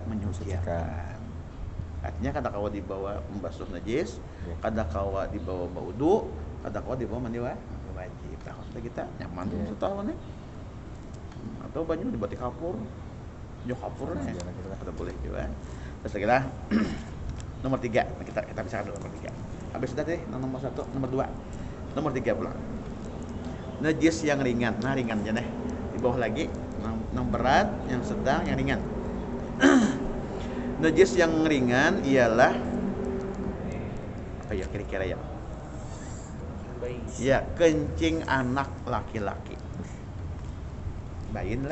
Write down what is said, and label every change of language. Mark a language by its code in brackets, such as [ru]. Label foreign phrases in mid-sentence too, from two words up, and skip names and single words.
[bjn] menyucikan artinya kada kawa dibawa membasuh najis kada kawa dibawa baudu kada kawa dibawa mandi wajib nah kita nyaman tuh setahun nih atau banyak dibuat kapur kapur nih kada boleh juga terus lagi nomor 3 kita bisa nomor 3 habis sudah deh nomor 1 nomor 2 nomor 3 pula najis yang ringan ringan aja deh di bawah lagi yang berat yang sedang yang ringan [id] najis yang ringan ialah apa ya kira-kira ya kencing anak laki-laki bayin